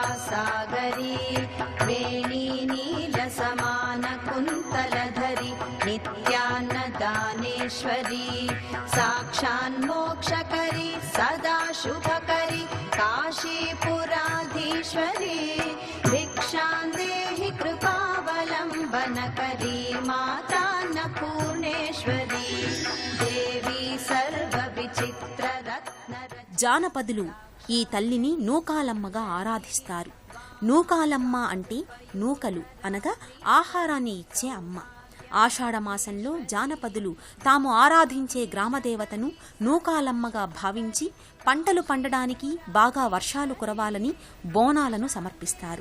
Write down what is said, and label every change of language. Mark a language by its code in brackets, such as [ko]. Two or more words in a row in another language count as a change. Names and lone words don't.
[sa] सागरी, वेणी नील समान कुंतलधरी, नित्यान्नदानेश्वरी, साक्षान्मोक्षकरी, सदा शुभकरी, काशीपुराधीश्वरी, भिक्षांदेहि कृपावलंबनकरी, मातान्नपूर्णेश्वरी, देवी सर्व विचित्र रत्न. [te] జానపదులు ఈ తల్లిని నూకాలమ్మగా ఆరాధిస్తారు. నూకాలమ్మ అంటే నూకలు అనగా ఆహారాన్ని ఇచ్చే అమ్మ. ఆషాఢమాసంలో జానపదులు తాము ఆరాధించే గ్రామదేవతను నూకాలమ్మగా భావించి పంటలు పండడానికి, బాగా వర్షాలు కురవాలని బోనాలను సమర్పిస్తారు.